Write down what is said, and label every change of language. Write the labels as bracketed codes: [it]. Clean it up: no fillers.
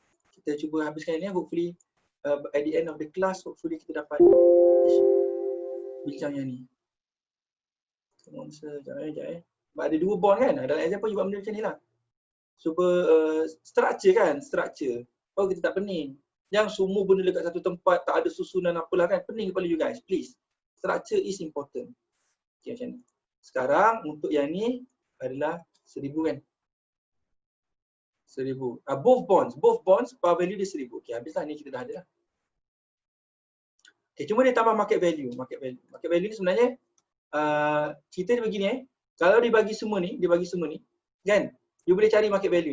[ms] Kita cuba habiskan ni, [en] hopefully at the end of the class, [ms] hopefully kita dapat bincang yang ni. Sekejap. Sebab ada dua bond kan, dalam exam pun you buat benda macam ni lah. Cuba structure kan, structure. Oh kita tak pening. Yang semua benda dekat satu tempat, tak ada susunan apalah kan. Pening kepala [en] you guys, please. Structure is important. [ms] Okay, macam ni. Sekarang untuk yang ni adalah 1,000 kan. 1,000. Both bonds, par value dia 1,000. Okay, habislah ni kita dah ada lah. Okay, cuma dia tambah market value. Market value ni sebenarnya cerita dia begini Kalau dibagi semua ni, kan? You boleh cari market value.